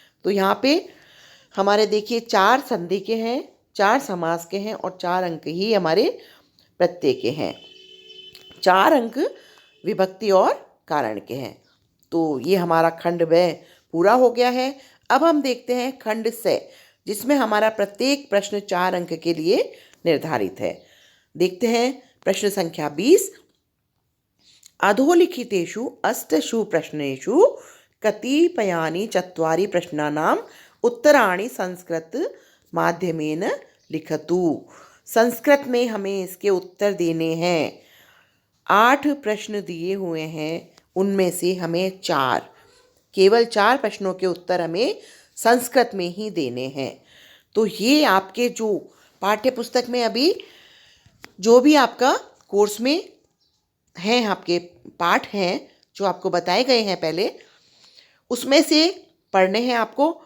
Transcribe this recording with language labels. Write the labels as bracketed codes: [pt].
[hi] तो यहाँ पे हमारे देखिए 4 संधि के हैं, 4 समास के हैं और 4 अंक ही हमारे प्रत्यय के हैं, 4 अंक विभक्ति और कारण के हैं। तो ये हमारा खंड ब पूरा हो गया है। अब हम देखते हैं खंड से, जिसमें हमारा प्रत्येक प्रश्न 4 अंक के लिए निर्धारित है। देखते हैं प्रश्न संख्या 20। [sa] अधोलिखितेषु अष्टसु प्रश्नेषु कतिपयानि चत्वारि प्रश्नानाम् उत्तराणि संस्कृत माध्यमेन लिखतु। [hi] संस्कृत में हमें इसके उत्तर देने हैं। 8 प्रश्न दिए हुए हैं, उनमें से हमें केवल 4 प्रश्नों के उत्तर हमें संस्कृत में ही देने हैं। तो ये आपके जो पाठ्य पुस्तक में अभी जो भी आपका कोर्स में हैं, आपके पाठ हैं जो आपको बताए गए हैं पहले, उसमें से पढ़ने हैं आपको।